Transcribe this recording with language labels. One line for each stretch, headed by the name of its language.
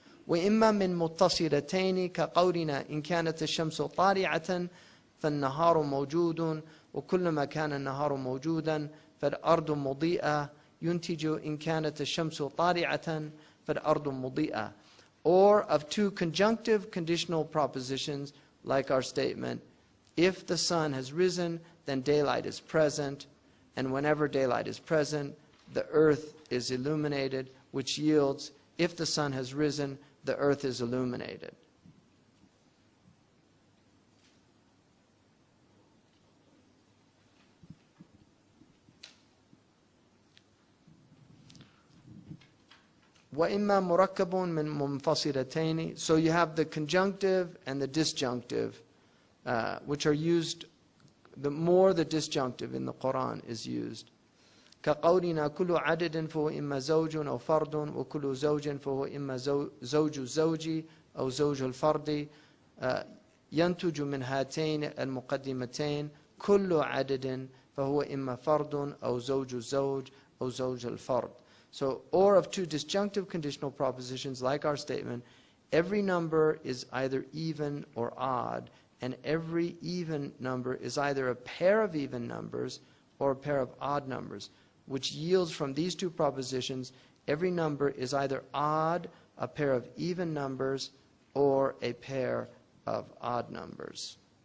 Arabic: وإما من متصلتين كقولنا إن كانت الشمس طالعة فالنهار موجود وكلما كان النهار موجودا فالأرض مضيئة ينتج إن كانت الشمس طالعة فالأرض مضيئة.
English: Or of two conjunctive conditional propositions like our statement, if the sun has risen then daylight is present, and whenever daylight is present the earth is illuminated, which yields if the sun has risen the earth is illuminated.
Arabic: وَإِمَّا مُرَكَّبٌ مِّن مُنْفَصِلَتَيْنِ.
English: So you have the conjunctive and the disjunctive, which are used, the more the disjunctive in the Quran is used.
Arabic: كَقَوْلِنَا كُلُّ عَدَدٍ فَهُوَ إِمَّا زَوْجٌ أَوْ فَرْدٌ وَكُلُّ زَوْجٍ فَهُوَ إِمَّا زَوْجُ الزَّوْجِ أَوْ زَوْجُ الْفَرْدِ ينتج من هاتين المقدمتين كل عدد فهو إما فرد أو زوج الزوج أو زوج الفرد.
English: So, or of two disjunctive conditional propositions like our statement, every number is either even or odd, and every even number is either a pair of even numbers or a pair of odd numbers, which yields from these two propositions, every number is either odd, a pair of even numbers, or a pair of odd numbers.